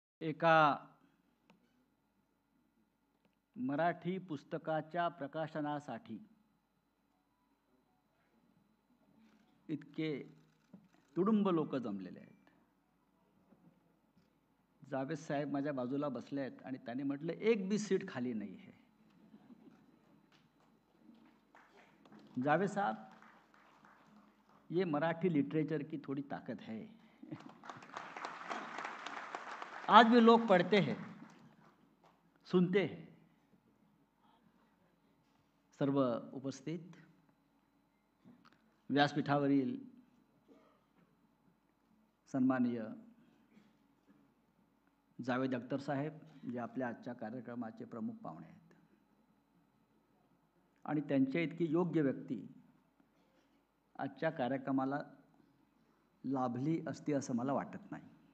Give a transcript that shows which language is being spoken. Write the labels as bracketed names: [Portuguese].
[Marathi] एका मराठी पुस्तकाच्या प्रकाशनासाठी इतके तुडुंब लोक जमलेले आहेत. जावेद साहेब माझ्या बाजूला बसले आहेत आणि त्यांनी म्हटलं [Hindi] एक भी सीट खाली नहीं है. जावेद साहब, ये मराठी लिटरेचर की थोड़ी ताकत है. आज भी लोग पढ़ते हैं, सुनते हैं. [Marathi] सर्व उपस्थित व्यासपीठावरील सन्माननीय जावेद अख्तर साहेब, जे आपल्या आजच्या कार्यक्रमाचे प्रमुख पाहुणे आहेत, आणि त्यांच्या इतकी योग्य व्यक्ती आजच्या कार्यक्रमाला लाभली असती असं मला वाटत नाही.